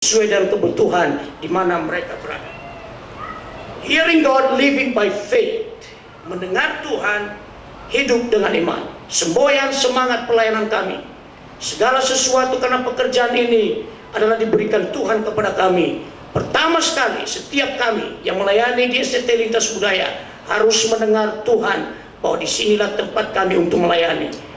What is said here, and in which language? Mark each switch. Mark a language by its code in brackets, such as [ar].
[id] sesuai dengan kebutuhan di mana mereka berada. [en] Hearing God, living by faith. [id] Mendengar Tuhan, hidup dengan iman. Semboyan semangat pelayanan kami. Segala sesuatu karena pekerjaan ini adalah diberikan Tuhan kepada kami. Pertama sekali, setiap kami yang melayani di STT Lintas Budaya harus mendengar Tuhan bahwa disinilah tempat kami untuk melayani.